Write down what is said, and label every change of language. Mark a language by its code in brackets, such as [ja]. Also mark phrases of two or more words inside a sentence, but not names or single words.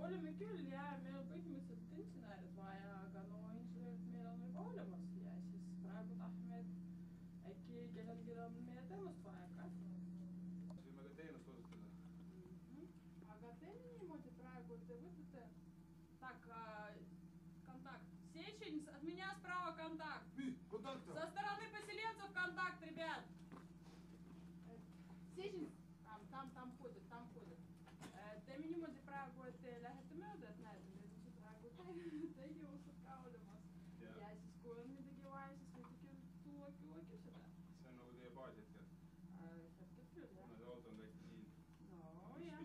[et] Oleme küll ja meil on põhimõtteliselt insenerid vaja, aga no insenerid meil on juba olemas ja siis praegu tahame, et äkki kellelgi on meie teenust vaja ka. Võime ka teenust osutada. Aga teeme niimoodi praegu, te võtate [ru] так, контакт. Сечин, от меня справа контакт. Контакт! Со стороны поселенцев контакт, ребят. Сечин, там ходит, там ходит. [et] Teeme niimoodi praegu, et te lähete mööda, et näete, meil on see praegu tegevused ka olemas. Ja siis kui on midagi vaja, siis võite küll tuua küsida. See on nagu teie baas hetkel? Hetkel küll, jah. See auto on täiesti siin. No, jah.